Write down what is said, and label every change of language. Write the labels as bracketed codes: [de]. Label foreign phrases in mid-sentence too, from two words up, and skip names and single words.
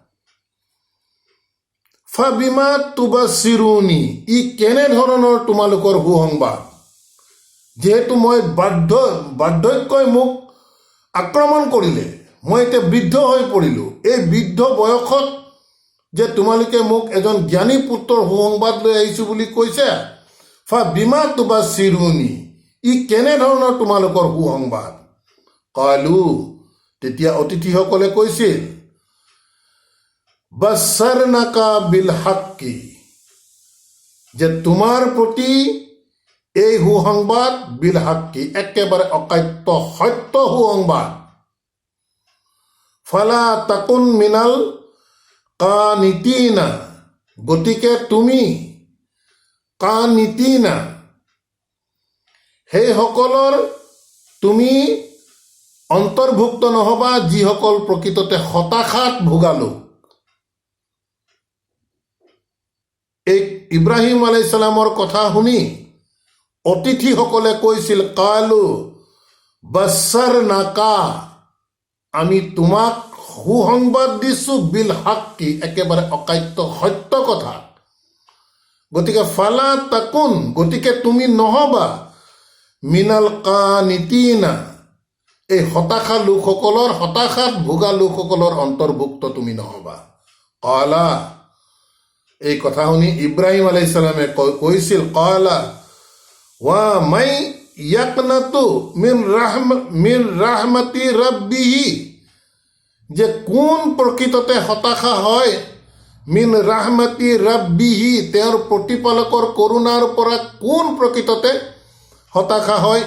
[ar] فبم تبشرون, [as] ই কেনেধৰণৰ তোমালোকৰ সুসংবাদ, যিহেতু মই বাৰ্ধক্যই মোক আক্ৰমণ কৰিলে, মই এতিয়া বৃদ্ধ হৈ পৰিলোঁ, এই বৃদ্ধ বয়সত যে তোমালোকে মোক এজন জ্ঞানী পুত্ৰৰ সুসংবাদ লৈ আহিছোঁ বুলি কৈছে। [ar] فبم تبشرون, [as] ই কেনেধৰণৰ তোমালোকৰ সুসংবাদ? কালু, তেতিয়া অতিথিসকলে কৈছিল, [ar] بشرناك بالحق, [as] যে তোমাৰ প্ৰতি এই সুসংবাদ [ar] بالحق, [as] একেবাৰে অকাট্য সত্য সুসংবাদ। [ar] فلا تكن من القانطين, [as] গতিকে তুমি কানিতিনা, সেইসকলৰ তুমি অন্তৰ্ভুক্ত নহবা যিসকল প্ৰকৃততে হতাশাত ভোগা লোক। এই ইব্ৰাহিম [ar] عليه السلام [as] কথা শুনি অতিথিসকলে কৈছিল, [ar] قالوا بشرناك, [as] আমি তোমাক সুসংবাদ দিছো [ar] بالحق, [as] একেবাৰে অকাট্য সত্য কথা। গতিকে [ar] فلا تكن, [as] গতিকে তুমি নহবা [ar] من القانطين, [as] এই হতাশা লোকসকলৰ, হতাশাত ভোগা লোকসকলৰ অন্তৰ্ভুক্ত তুমি নহবা। কালা, এই কথা শুনি ইব্ৰাহিম [ar] عليه السلام [as] কৈছিল, [ar] قال ومن يقنط من رحمة ربه, [as] যে কোন প্ৰকৃততে হতাশা হয় [ar] من رحمة ربه, [as] তেওঁৰ প্ৰতিপালকৰ কৰোণাৰ পৰা কোন প্ৰকৃততে হতাশা হয়?